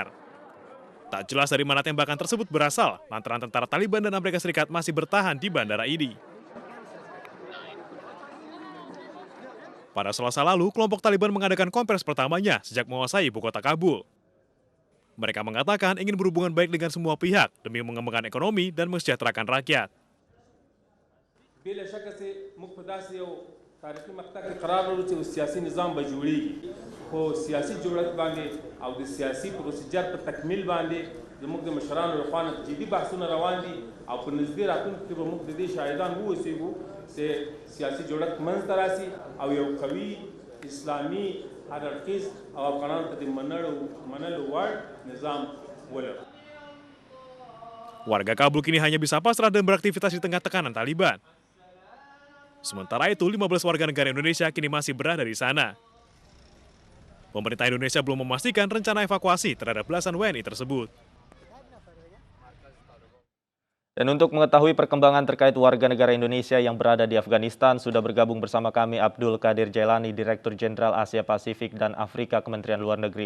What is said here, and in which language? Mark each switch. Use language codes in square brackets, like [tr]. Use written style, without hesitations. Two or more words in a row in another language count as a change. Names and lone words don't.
[id] Tak jelas dari mana tembakan tersebut berasal, lantaran tentara Taliban dan Amerika Serikat masih bertahan di bandara ini. Pada Selasa lalu, kelompok Taliban mengadakan konferensi pertamanya sejak menguasai ibu kota Kabul. Mereka mengatakan ingin berhubungan baik dengan semua pihak demi mengembangkan ekonomi dan mensejahterakan rakyat. [ps] تاریخي مقطع کې قرار ورو چې سیاسي نظام به جوړیږي خو سیاسي جوړښت باندې او د سیاسي پروسیجر په تکمیل باندې زموږ د مشرانو لخوا نه جدي بحثونه روان دي او په نږدې راتلونکي کې به موږ د دې شاهدان واوسېږو چې سیاسي جوړښت منځته راسي او یو قوي اسلامي هر اړخیز او افغانانو ته د منلو وړ نظام ولرو. [id] Warga Kabul kini hanya bisa pasrah dan beraktivitas di tengah tekanan Taliban. Sementara itu, 15 warga negara Indonesia kini masih berada di sana. Pemerintah Indonesia belum memastikan rencana evakuasi terhadap belasan WNI tersebut. Dan untuk mengetahui perkembangan terkait warga negara Indonesia yang berada di Afghanistan, sudah bergabung bersama kami Abdul Qadir Jailani, Direktur Jenderal Asia Pasifik dan Afrika Kementerian Luar Negeri.